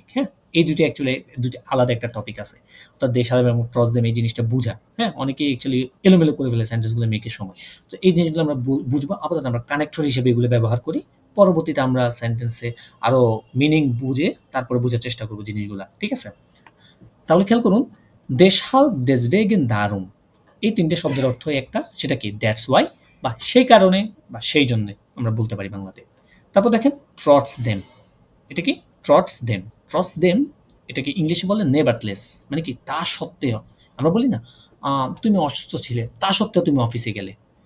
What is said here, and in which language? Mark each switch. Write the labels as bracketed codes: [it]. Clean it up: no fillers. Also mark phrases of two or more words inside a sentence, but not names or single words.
[bn] হ্যাঁ, এই দুইটা অ্যাকচুয়ালি দুইটা আলাদা একটা টপিক আছে, অর্থাৎ দেশাল এবং ট্রটসডেম এই জিনিসটা বুঝা। হ্যাঁ, অনেকেই অ্যাকচুয়ালি এলোমেলো করে ফেলে সেন্টেন্সগুলো মেকের সময়। তো এই জিনিসগুলো আমরা বুঝবো, আপাতত আমরা কানেক্টর হিসেবে এগুলো ব্যবহার করি, পরবর্তীতে আমরা সেন্টেন্সে আরো মিনিং বুঝে তারপরে বোঝার চেষ্টা করবো জিনিসগুলা। ঠিক আছে, তাহলে খেয়াল করুন [de] deshalb, deswegen, darum, [bn] এই তিনটে শব্দের অর্থ একটা, সেটা কি? [en] that's why [bn] বা সেই কারণে বা সেই জন্য আমরা বলতে পারি বাংলাতে। তারপর দেখেন trotzdem, এটা কি? trotzdem, এটাকে ইংলিশে বলে নেভারথলেস, মানে কি? তা সত্ত্বেও। আমরা বলি না তুমি অসুস্থ ছিলে, তা সত্ত্বেও তুমি অফিসে গেলে।